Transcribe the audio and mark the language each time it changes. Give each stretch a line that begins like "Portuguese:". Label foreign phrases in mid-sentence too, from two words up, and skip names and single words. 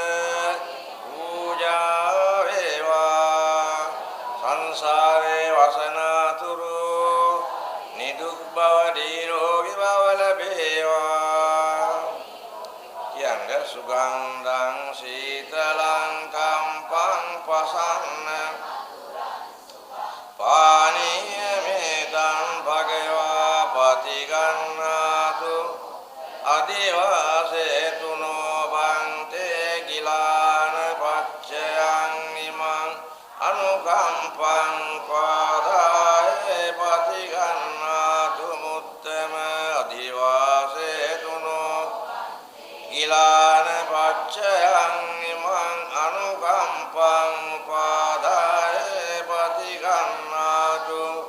Sinhala: පූජා වේවා සංසාරේ වසනාතුරු නිදුක් බව නිරෝගී බව ලැබේවා කියන්නේ
Pali: සුගන්ධං සීතලං කම්පං පසන්න පානීය මේතං භගවා පතිගන්නාතු අදිවාසේතුනෝ බන්තේ ගිලාන පච්චයං නිමං අනුකම්පං පාදායේ පතිගන්නාතු මුත්තම අදිවාසේතුනෝ ගිලාන පච්චයං නිමං අනුකම්පං පාදායේ පතිගන්නාතු